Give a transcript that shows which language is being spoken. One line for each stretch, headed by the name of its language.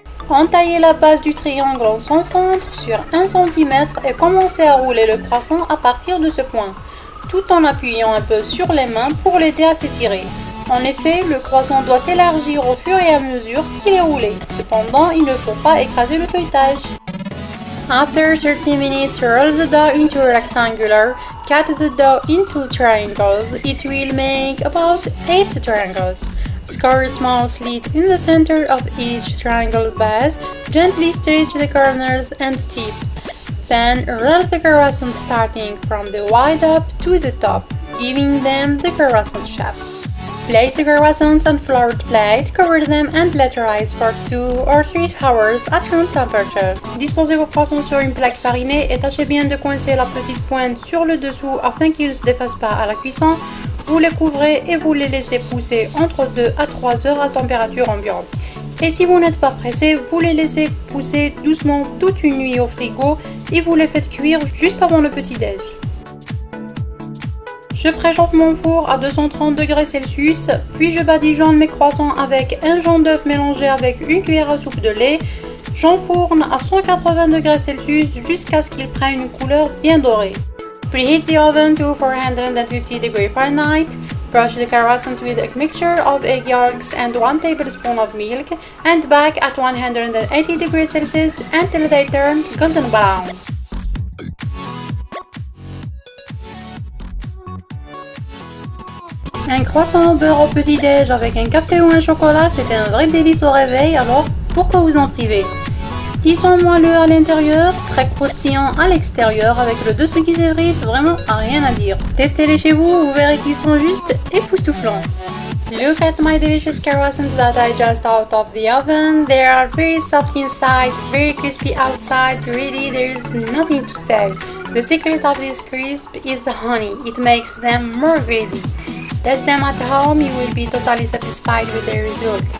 French: Entaillez la base du triangle en son centre sur 1 cm et commencez à rouler le croissant à partir de ce point, tout en appuyant un peu sur les mains pour l'aider à s'étirer. En effet, le croissant doit s'élargir au fur et à mesure qu'il est roulé. Cependant, il ne faut pas écraser le feuilletage.
English: After 30 minutes, roll the dough into rectangular, cut the dough into triangles. It will make about 8 triangles. Score a small slit in the center of each triangle base, gently stretch the corners and tip. Then roll the croissant starting from the wide up to the top, giving them the croissant shape. Place the croissants on floured plate, cover them and let rise for 2 or 3 hours at room temperature.
French: Disposez vos croissants sur une plaque farinée et tâchez bien de coincer la petite pointe sur le dessous afin qu'ils ne se défassent pas à la cuisson. Vous les couvrez et vous les laissez pousser entre 2 à 3 heures à température ambiante. Et si vous n'êtes pas pressé, vous les laissez pousser doucement toute une nuit au frigo et vous les faites cuire juste avant le petit-déj. Je préchauffe mon four à 230 degrés Celsius, puis je badigeonne mes croissants avec un jaune d'œuf mélangé avec une cuillère à soupe de lait. J'enfourne à 180 degrés Celsius jusqu'à ce qu'ils prennent une couleur bien dorée.
English: Preheat the oven to 450 degrees Fahrenheit. Brush the croissant with a mixture of egg yolks and 1 tablespoon of milk and bake at 180 degrees Celsius until they turn golden brown.
French: Un croissant au beurre au petit-déj avec un café ou un chocolat, c'est un vrai délice au réveil, alors pourquoi vous en priver? Ils sont moelleux à l'intérieur, très croustillants à l'extérieur, avec le dessous qui s'effrite, vraiment rien à dire. Testez-les chez vous, vous verrez qu'ils sont juste époustouflants.
English: Look at my delicious croissants that I just out of the oven. They are very soft inside, very crispy outside. Really, there's nothing to say. The secret of this crisp is the honey. It makes them more greedy. Test them at home, you will be totally satisfied with the result.